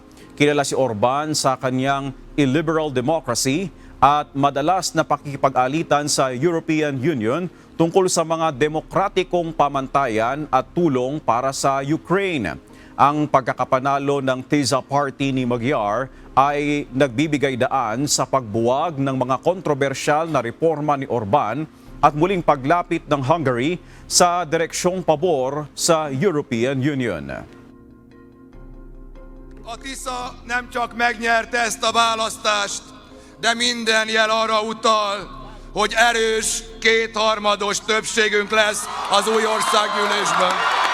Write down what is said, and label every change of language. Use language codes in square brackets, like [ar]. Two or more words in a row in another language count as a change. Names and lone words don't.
[tl] Kilala si Orban sa kanyang [en] illiberal democracy [tl] at madalas na pakikipag-alitan sa European Union tungkol sa mga demokratikong pamantayan at tulong para sa Ukraine. Ang pagkakapanalo ng TISA party ni Magyar ay nagbibigay daan sa pagbuwag ng mga kontrobersyal na reforma ni Orban at muling paglapit ng Hungary sa direksyong pabor sa European Union. [hu] A TISA nem csak megnyerte ezt a választást, de minden jel arra utal, hogy erős, kétharmados többségünk lesz az új országgyűlésben.